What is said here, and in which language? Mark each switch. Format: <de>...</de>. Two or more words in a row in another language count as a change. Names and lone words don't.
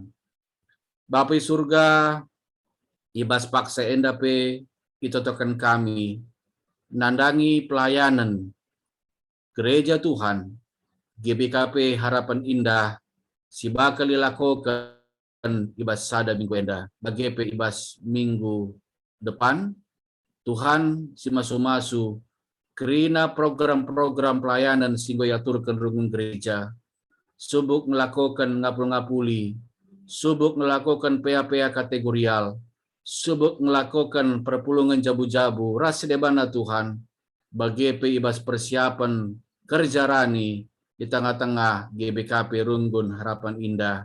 <btx>Bapa surga, ibas paksa enda pe itotokan kami, nandangi</btx> <id>pelayanan gereja Tuhan,</id> <btx>GBKP Harapan Indah, si bakal dilakukan ibas sada minggu enda, BGP ibas</btx> <id>minggu depan,</id> <btx>Tuhan si masu-masu, kerina</btx> <id>program-program pelayanan sehingga</id> <btx>yaturkan rungun gereja, subuk melakukan ngapul-ngapuli, subuk melakukan PA-PA kategorial, subuk melakukan perpulungan jabu-jabu, rasa debana Tuhan, BGP ibas persiapan kerja rani</btx> <id>di tengah-tengah</id> <btx>GBKP Runggun Harapan Indah.</btx>